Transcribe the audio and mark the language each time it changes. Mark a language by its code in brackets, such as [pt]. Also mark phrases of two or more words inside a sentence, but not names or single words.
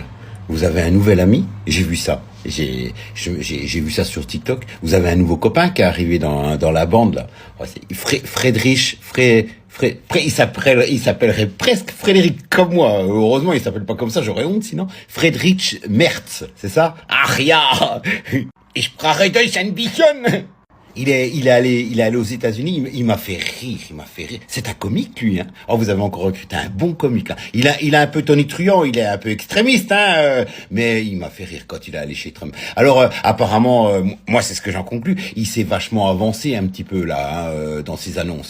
[fr] Vous avez un nouvel ami? J'ai vu ça. J'ai vu ça sur TikTok. Vous avez un nouveau copain qui est arrivé dans la bande, là. Oh, c'est Friedrich, il s'appellerait presque Frédéric comme moi. Heureusement, il s'appelle pas comme ça, j'aurais honte sinon. Friedrich Merz, c'est ça? [de] Ach ja, ich spreche Deutsch ein bisschen. [fr] Il est allé aux États-Unis. Il m'a fait rire, il m'a fait rire. C'est un comique, lui, hein. Oh, vous avez encore recruté un bon comique, là. Il a un peu tonitruant, il est un peu extrémiste, hein, mais il m'a fait rire quand il est allé chez Trump. Alors, apparemment, moi, c'est ce que j'en conclus. Il s'est vachement avancé un petit peu, là, hein, dans ses annonces.